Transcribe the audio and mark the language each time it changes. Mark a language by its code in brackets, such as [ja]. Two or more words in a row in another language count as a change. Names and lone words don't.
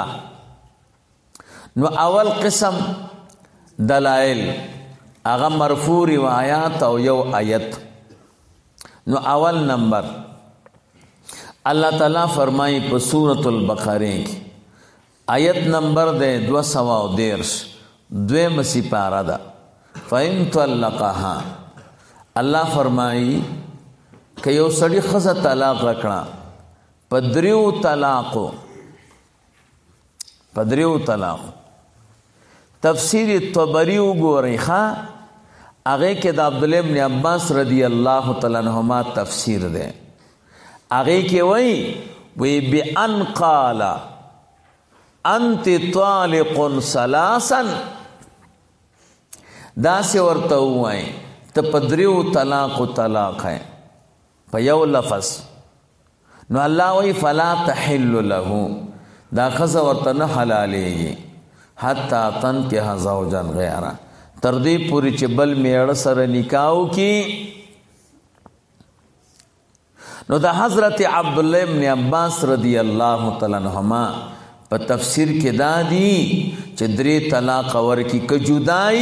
[ps] نو اول قسم دلایل هغه مرفوع روایات او یو آیت نو اول نمبر الله تعالی فرمایي په سورۃ البقره کې آیت نمبر ده 213 دویم سپاره ده [ar] فإن طلقها [ps] الله فرمایي که یو سړی ښځه طلاق کړه په 3 طلاق تفسیر طبری وګورئ ښه هغه کې د عبد الله ابن عباس [ar] رضی الله تعالی عنهما [ps] تفسیر ده هغه کې وی [ar] بأن قال انت طالق ثلاثا [ps] دا سی ورته وای ته په 3 طلاق ہے په یو لفظ نو الله وی [ar] فلا تحل له [ps] دا ښځه ورته نه حلالېږي [ar] حتی تنکح زوجا غیره [ps] تر دې پورې چې بل میړه سره نکاح وکړي نو د حضرت عبد الله ابن عباس [ar] رضی الله تعالی عنهما [ps] په تفسیر کې دا دی چې 3 طلاق ورکی که جدای